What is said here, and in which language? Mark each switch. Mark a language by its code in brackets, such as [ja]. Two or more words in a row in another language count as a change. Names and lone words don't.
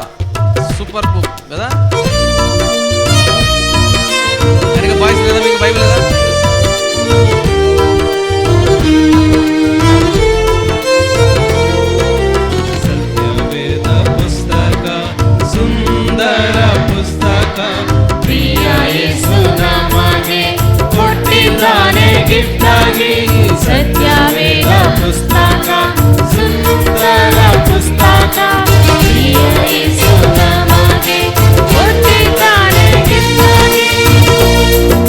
[en] super book [te] కదా. బాయ్స్ లేదా మీకు బైబిల్ కదా? [kn] ಸತ್ಯವೇದ ಪುಸ್ತಕ ಸುಂದರ ಪುಸ್ತಕ ಪ್ರಿಯ ಯೇಸು ನಮಗೆ ಕೊಟ್ಟಿದ್ದಾನೆ ಗಿಫ್ಟ್ ಆಗಿ ಸತ್ಯವೇದ ಪುಸ್ತಕ ಸುಂದರ ಪುಸ್ತಕ ಪ್ರಿಯ ಯೇಸು ನಮಗೆ ಕೊಟ್ಟಿದ್ದಾನೆ ಗಿಫ್ಟ್ ಆಗಿ.